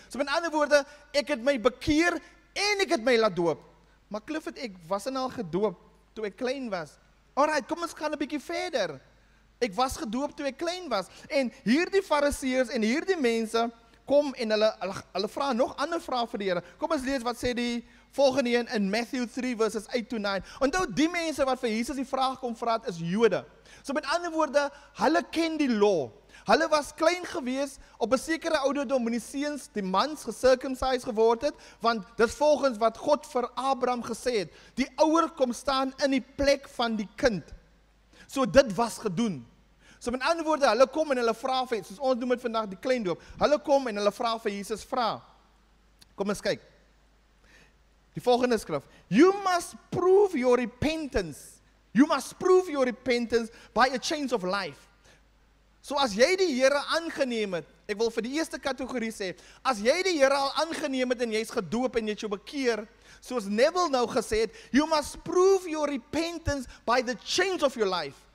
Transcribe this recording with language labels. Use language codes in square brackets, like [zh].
[af] So met ander woorde, ek het my bekeer en ek het my laat doop. Maar Clifford, ek was al gedoop toe ek klein was. Alright, kom ons gaan 'n bietjie verder. Ek was gedoop toe ek klein was. En hierdie fariseërs en hierdie mense kom en hulle vra nog ander vrae vir die Here. Kom ons lees wat sê die volgende een in Matthew 3 [en] verses 8 to 9. [af] Onthou die mense wat vir Jesus die vraag kom vra het is Jode. So met ander woorde, hulle ken die law. Hulle was klein gewees op 'n sekere ouderdom wanneer die seuns, die mans gecircumcised geword het, want dis volgens wat God vir Abraham gesê het. Die ouer kom staan in die plek van die kind. So dit was gedoen. So met ander woorde, hulle kom en hulle vra vir, soos ons noem dit vandag die kleindoop, hulle kom en hulle vra vir Jesus vra. Kom ons kyk. Die volgende skrif. [en] You must prove your repentance. You must prove your repentance by a change of life. [af] So as jy die Here aangeneem het, ek wil vir die eerste kategorie sê, as jy die Here al aangeneem het en jy's gedoop en jy het jou bekeer, soos Neville nou gesê het, [en] you must prove your repentance by the change of your life.